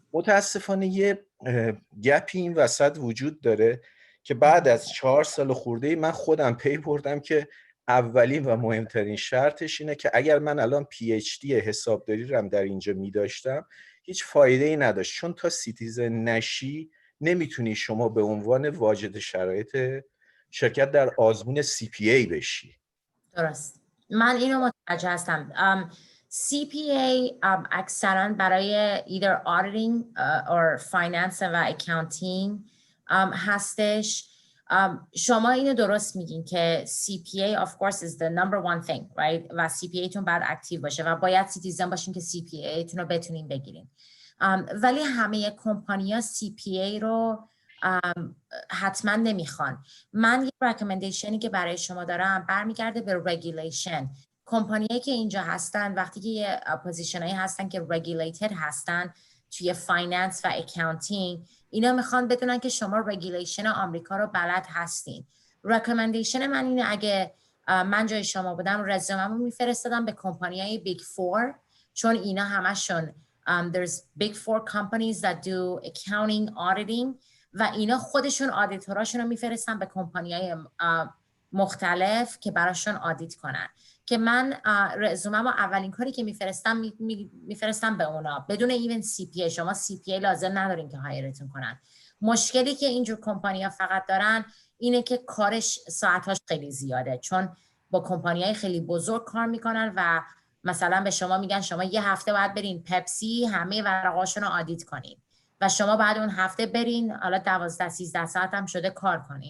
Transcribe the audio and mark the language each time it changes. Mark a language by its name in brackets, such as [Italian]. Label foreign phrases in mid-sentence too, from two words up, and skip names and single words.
[Persian] متاسفانه یه گپی این وسط وجود داره که بعد از 4 سال خورده من خودم پی بردم که اولین و مهمترین شرطش اینه که اگر من الان PhD حسابداری رو در اینجا میداشتم هیچ فایده ای نداشت، چون تا سیتیزن نشی نمیتونی شما به عنوان واجد شرایط شرکت در آزمون CPA بشی. درست. من اینو متوجه هستم. CPA اکثرا برای [English] either auditing or finance [Persian] و accounting هستش. شما اینو درست میگین که [English] CPA of course is the number one thing, right? [Persian] و CPA تون باید اکتیو باشه و باید سیتیزن باشین که CPA تون رو بتونین بگیرین. ولی همه کمپانی‌ها CPA رو حتما نمیخوان. من یه ریکامندیشنی که برای شما دارم برمیگرده به رگولیشن. کمپانیایی که اینجا هستن وقتی که یه پوزیشنایی هستن که regulated هستن توی فایننس و اکاونتینگ، اینا میخوان بدونن که شما رگولیشن آمریکا رو بلد هستین. ریکامندیشن من اینه اگه من جای شما بودم رزوممو میفرستادم به کمپانیای بیگ فور، چون اینا همشون [English] there's big four companies that do accounting auditing [Persian] و اینا خودشون آدیتوراشون رو میفرستن به کمپانیای مختلف که براشون آدیت کنن. که من رزوممو اولین کاری که میفرستم به اونا بدون [English] even CPA. [Persian] شما سی پی ای لازم ندارین که هایرتون کنن. مشکلی که اینجور کمپانی‌ها فقط دارن اینه که کارش ساعتاش خیلی زیاده، چون با کمپانی‌های خیلی بزرگ کار میکنن و مثلا به شما میگن شما یه هفته باید برین پپسی همه ورقاشون رو آدیت کنین و شما بعد اون هفته برین حالا 12-13 ساعت هم شده کار کنین.